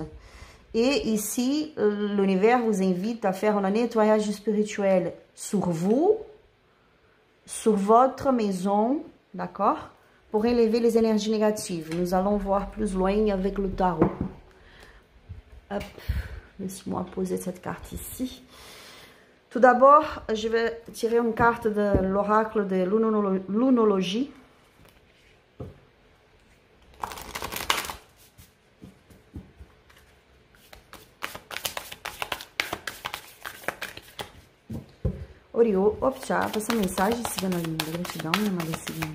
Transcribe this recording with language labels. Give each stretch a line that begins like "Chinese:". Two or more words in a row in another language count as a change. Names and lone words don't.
French: Et ici, l'univers vous invite à faire un nettoyage spirituel sur vous, sur votre maison, d'accord? Pour élever les énergies négatives. Nous allons voir plus loin avec le tarot. Hop, laisse-moi poser cette carte ici. Tout d'abord, je vais tirer une carte de l'oracle de l'unologie.
Portuguese: Oriô, Opcha, essa mensagem, sigando a linda, gratidão, minha amada cigana.